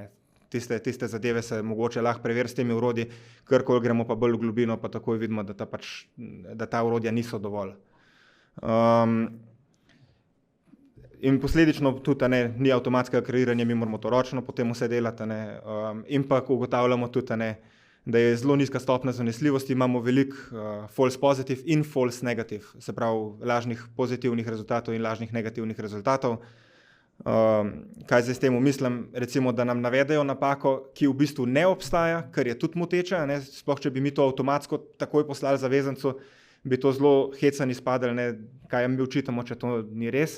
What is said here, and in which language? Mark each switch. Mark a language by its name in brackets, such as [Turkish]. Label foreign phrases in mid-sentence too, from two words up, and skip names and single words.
[Slovenian] Tiste zadeve se mogoče lahko preveri s temi orodji, karkoli gremo pa bolj v globino, pa takoj vidimo, da ta orodja niso dovolj. In posledično tudi ni avtomatskega kreiranja, mi moramo to ročno potem vse delati. In pa ugotavljamo tudi, da je zelo nizka stopnja zanesljivosti, imamo veliko [English] false positive [Slovenian] in [English] false negative, [Slovenian] se pravi lažnih pozitivnih rezultatov in lažnih negativnih rezultatov. Kaj zdaj s tem mislim? Recimo, da nam navedejo napako, ki v bistvu ne obstaja, kar je tudi moteče, sploh če bi mi to avtomatsko takoj poslali zavezancu, bi to zelo hecan izpadel, kaj mi očitamo, če to ni res.